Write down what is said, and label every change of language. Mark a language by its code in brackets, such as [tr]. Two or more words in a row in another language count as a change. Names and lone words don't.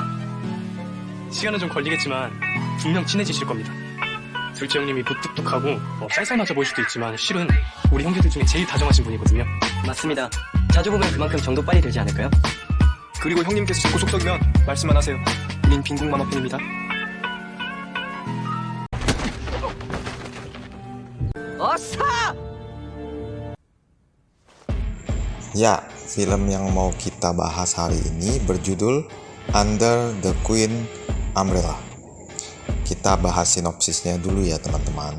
[ko] 시간은 좀 걸리겠지만 분명 친해지실 겁니다. 둘째 형님이 무뚝뚝하고 쌀쌀 맞아 보일 수도 있지만 실은 우리 형제들 중에 제일 다정하신 분이거든요. 맞습니다. 자주 보면 그만큼 정도 빨리 들지 않을까요? 그리고 형님께서 자꾸 속썩이면 말씀만 하세요. 우린 빈국만 어편입니다. [id] Ya, film yang mau kita bahas hari ini berjudul Under the Queen Umbrella. Kita bahas sinopsisnya dulu ya teman-teman.